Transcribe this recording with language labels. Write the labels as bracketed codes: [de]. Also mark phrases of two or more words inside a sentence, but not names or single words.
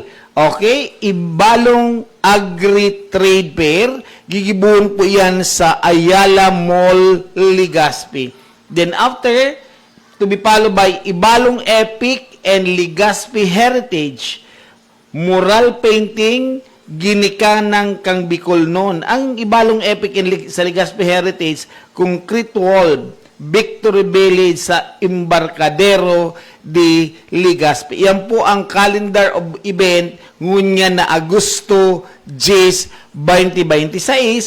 [bik] Okay, Ibalong Agri-Trade Fair, gigibuon po yan sa Ayala Mall, Legazpi. [en] Then after, to be followed by Ibalong Epic and Legazpi Heritage, mural painting, [bik] ginikanan kang Bicol noon. Ang Ibalong Epic sa Legazpi Heritage, [en] concrete wall, [bik] Victory Village sa Embarcadero de Legazpi. Yan po ang [en] calendar of event [bik] ngunya na Agosto 10, 2026.